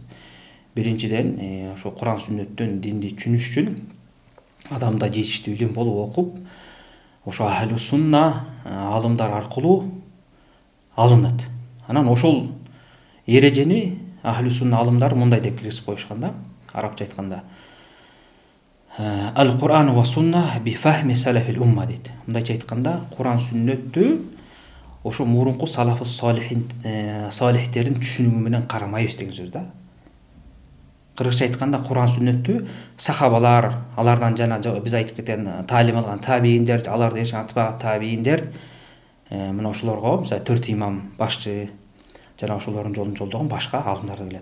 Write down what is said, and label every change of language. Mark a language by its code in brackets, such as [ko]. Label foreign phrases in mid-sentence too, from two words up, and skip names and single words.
[ky] Биринчиден, ошо Куран сүннөттөн динди түшүнүш үчүн адамда жетиштүү илим болуп окуп, ошо [ar] أهل السنة [ky] алымдар аркылуу алынат. Анан ошол эрежени [ar] أهل السنة [ky] алымдар мындай деп киргизип коюшканда, арабча айтканда, [ar] القرآن والسنة بفهم سلف الأمة дейт. [ky] Мындайча айтканда, Куран сүннөттү ошо мурунку салафы салихтердин түшүнүгү менен карамайбыз деген сөз да. Кыргызча айтканда, Куран сүннөттү сахабалар, алардан жана биз айтып кеткен таалим алган табииндер, аларды жашаган атба табииндер, мына ошолорго, мисалы 4 имам башчы жана ошолордун жолун жолдогон башка алымдар келет.